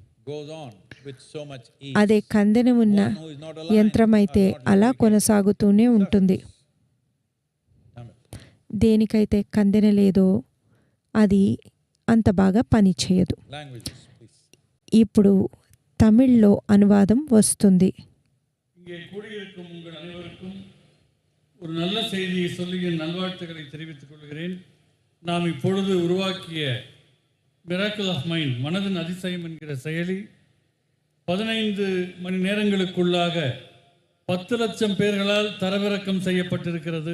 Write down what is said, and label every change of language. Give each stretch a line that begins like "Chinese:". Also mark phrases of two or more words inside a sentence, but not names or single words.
Telugu: అదే కందెన ఉన్న యంత్రం అయితే అలా కొనసాగుతూనే ఉంటుంది. దేనికైతే కందెన లేదో అది అంత బాగా పని చేయదు. ఇప్పుడు తమిళ్లో అనువాదం వస్తుంది.
Tamil: ஒரு நல்ல செய்தியை சொல்லி என் நல்வாழ்த்துக்களை தெரிவித்துக் கொள்கிறேன். நாம் இப்பொழுது உருவாக்கிய
English: miracle of mind
Tamil: மனதின் அதிசயம் என்கிற செயலி 15 மணி நேரங்களுக்குள்ளாக 10 லட்சம் பேர்களால் தரவிறக்கம் செய்யப்பட்டிருக்கிறது.